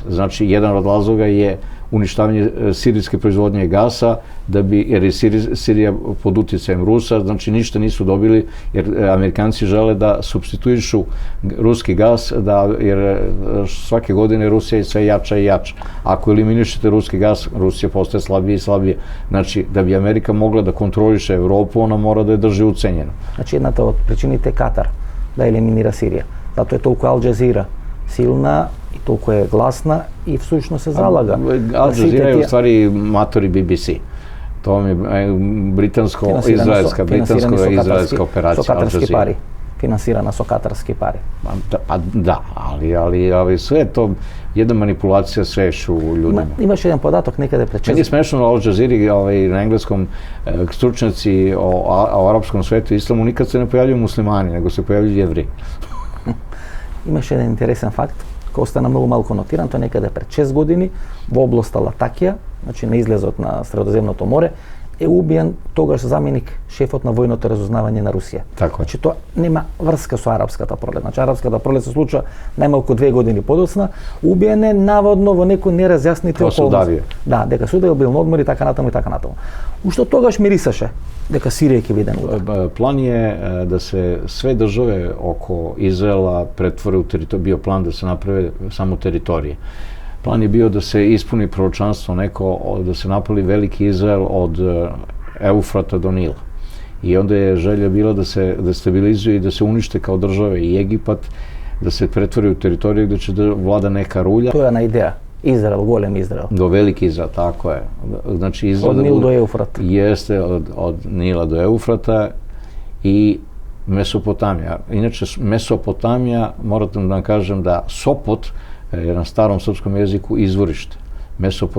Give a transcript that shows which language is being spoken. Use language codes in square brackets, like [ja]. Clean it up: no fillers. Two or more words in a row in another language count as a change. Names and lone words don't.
[sr] Znači jedan od razloga je uništavanje sirijske proizvodnje gasa, jer je Sirija pod utjecajem Rusa, znači ništa nisu dobili, jer Amerikanci žele da supstituišu ruski gas, jer svake godine Rusija je sve jača i jača. Ako eliminišete ruski gas, Rusija postaje slabije i slabije. Znači, da bi Amerika mogla da kontroliše Evropu, ona mora da je drži ucenjeno. Znači, [mk] jedната од причините е Катар да елиминира Сирија. Зато е толку Ал Джазира силна и толку е гласна и всушност се залага. [sr] Al Jazeera je u stvari matori BBC. To je britansko-izraelska operacija. [mk] Со катарски пари. Финансирана со катарски пари. [sr] Pa da, ali sve to jedna manipulacija svešću ljudima. [mk] Имаше еден податок некаде пред 6 [sr] Meni je smešno na Al Jazeera na engleskom stručnjaci o arapskom svetu i islamu nikad se ne pojavljuju muslimani, nego se pojavljuju Jevreji. [mk] Имаше еден интересен факт, кој остана многу малку нотиран, тоа некаде пред 6 години во областа Латакија, значи на излезот на Средоземното море, е убиен тогаш заменик шефот на војното разузнавање на Русија. Така. Значи тоа нема врска со арапската пролет. Значи арапската пролет се случува најмалку 2 години подоцна, убиен е наводно во некои неразјаснити околности. Да, дека Судавија бил на одмор и така натаму и така натаму. Уште тогаш мирисаше дека Сирија ќе биде на удар. [sr] Plan je da se sve države oko Izraela pretvore u teritoriju, bio plan da se naprave samo teritorije. Plan je bio da se ispuni proročanstvo neko, da se napravi veliki Izrael od Eufrata do Nila. I onda je želja bila da se destabilizuje i da se unište kao države i Egipat, da se pretvori u teritoriju gde će da vlada neka rulja. [mk] Тоа е на идеја. Израел, голем Израел. [sr] Do veliki Izrael, tako je. Znači Izrael od Nila do Eufrata. Jeste, od Nila do Eufrata i Mesopotamija. Inače, Mesopotamija, morate da vam kažem da Sopot je na starom srpskom jeziku izvorište.